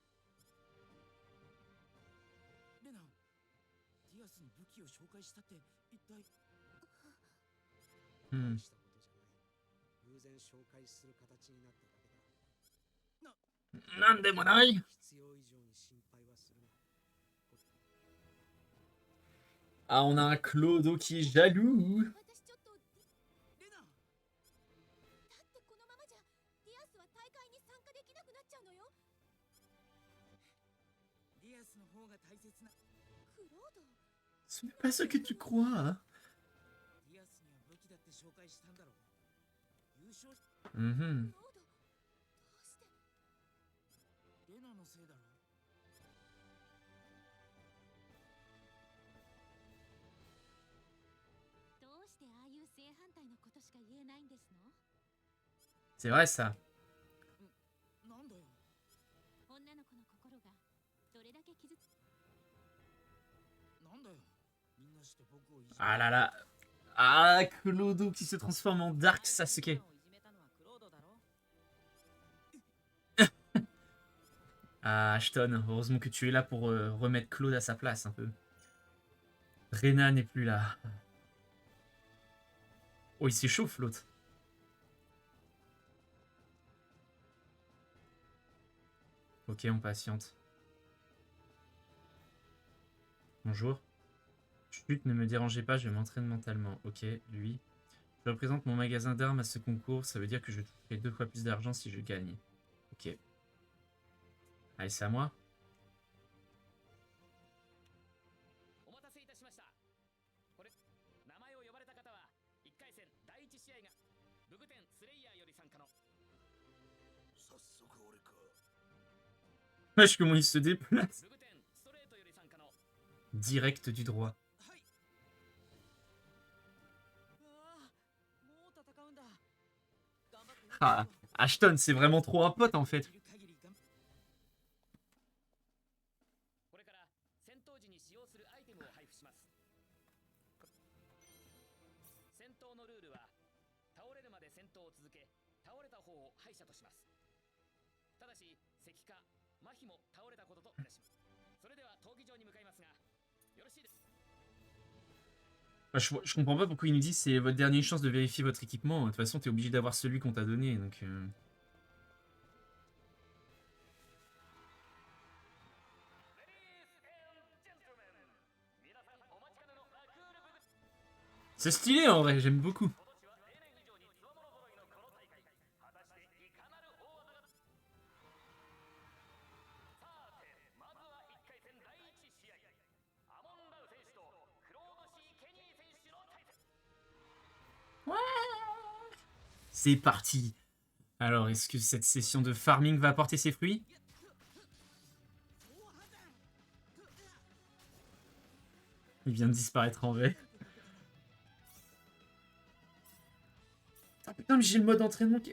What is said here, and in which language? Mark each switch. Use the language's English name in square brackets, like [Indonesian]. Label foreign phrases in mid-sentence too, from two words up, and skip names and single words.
[Japanese] レナ、ディアスに武器を紹介したって一体。 Hmm. 大したことじゃない。偶然紹介する形になっただけだ。 Nandemonai 必要以上に心配はするな。 [French] Ah, on a un Clodo qui est jaloux. [Japanese] 私ちょっと。レナ、だってこのままじゃディアスは大会に参加できなくなっちゃうのよ。ディアスの方が大切な。クロード。 [French] Ce n'est pas ce que tu crois. [Japanese] ディアスには武器だって紹介したんだろう。優勝し Mhm. ロードどうしてレナのせいだろ。どうしてああいう正反対のことしか言えないんですの？ [French] C'est vrai ça. [Japanese] なんだよ。女の子の心がどれだけ傷つなんだよ。みんなして僕をいじめ [French] Ah là là. Ah, Clodo qui se transforme en Dark [Japanese] 最初にレ Sasuke. ナをいじめたのはクロードだろ。 [French] Ah, Ashton, heureusement que tu es là pour remettre Claude à sa place un peu. Rena n'est plus là. Oh, il s'échauffe l'autre. Ok, on patiente. Bonjour. Chut, ne me dérangez pas, je m'entraîne mentalement. Ok, lui. Je représente mon magasin d'armes à ce concours, ça veut dire que je toucherai 2 fois plus d'argent si je gagne. Ok. Allez, c'est à moi. [Japanese] お待たせいたしました。これ名前を呼ばれた方は1回戦第1試合がブグテンスレイヤーより参加の早速俺か。 [French] Wesh, comment il se déplace. [Japanese] ブグテンストレートより参加の [French] Direct du droit. [Japanese] はい。うわあ、もう戦うんだ。頑張ってね。 [French] Ah, Ashton, c'est vraiment trop un pote en fait. [Japanese] できる限り頑張これから戦闘時に使用するアイテムを配布します。戦闘のルールは倒れるまで戦闘を続け、倒れた方を敗者とします。ただし石化、麻痺も倒れたこととみなします。それでは闘技場に向かいますが、よろしいですか。 [French] Bah, je comprends pas pourquoi il nous dit c'est votre dernière chance de vérifier votre équipement. De toute façon, t'es obligé d'avoir celui qu'on t'a donné. Donc, C'est stylé en vrai, j'aime beaucoup. [Japanese] 今年は例年以上に強者揃いのこの大会。果たしていかなる大技が。さて、まずは1回戦第1試合。アモン・ラウ選手とクロード・シー・ケニー選手の対戦。 [French] C'est parti. Alors, est-ce que cette session de farming va porter ses fruits? Il vient de disparaître en vrai. Ah putain, mais j'ai le mode entraînement qui...